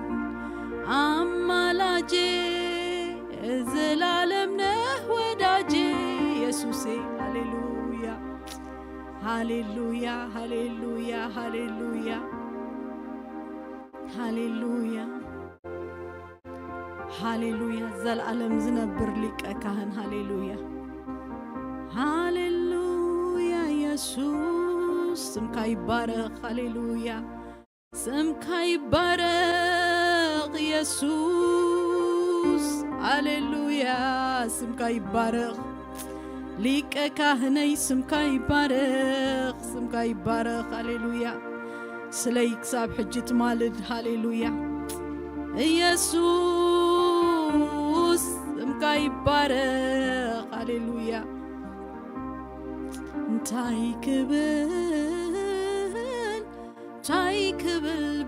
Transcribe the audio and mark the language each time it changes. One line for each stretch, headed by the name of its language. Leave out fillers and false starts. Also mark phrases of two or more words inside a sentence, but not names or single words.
Amharic: አማላጄ ዘላለም ነህ ወዳጄ ኢየሱሴ ሃሌሉያ ሃሌሉያ ሃሌሉያ ሃሌሉያ ሃሌሉያ
Tigrinya: ሃሌሉያ ዘላለም ዝነብር ሊቀ ካህን ሃሌሉያ ሃሌሉያ ኢየሱስ ስምካ ይባረክ ሃሌሉያ ስምካ ይባረክ ኢየሱስ ሃሌሉያ ስምካ ይባረክ ሊቀ ካህነይ ስምካ ይባረክ ሃሌሉያ ስለይ ክሳብ ሕጂ ትማልድ ሃሌሉያ ኢየሱስ ስምካ ይባረክ ሃሌሉያ እንታይ ክብል